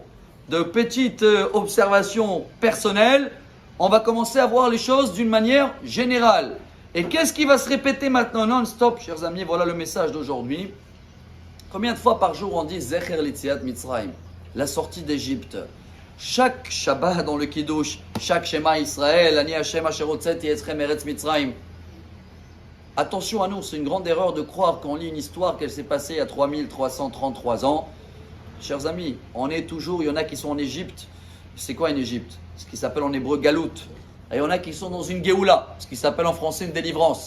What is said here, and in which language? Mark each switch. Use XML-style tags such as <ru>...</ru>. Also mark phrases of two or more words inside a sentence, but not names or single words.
<fr>De petites observations personnelles, on va commencer à voir les choses d'une manière générale. Et qu'est-ce qui va se répéter maintenant non-stop, chers amis? Voilà le message d'aujourd'hui. Combien de fois par jour on dit</fr> <he>זכר ליציאת מצרים,</he> <fr>la sortie d'Égypte? Chaque Shabbat dans le Kiddush, chaque</fr> <he>שמע ישראל, אני השם אשר הוצאתי אתכם מארץ מצרים.</he> <fr>Attention à nous, c'est une grande erreur de croire qu'on lit une histoire qu'elle s'est passée il y a 3333 ans. Chers amis, on est toujours, il y en a qui sont en Égypte. C'est quoi une Égypte? Ce qui s'appelle en hébreu Galout. Et il y en a qui sont dans une Géoula, ce qui s'appelle en français une délivrance.</fr>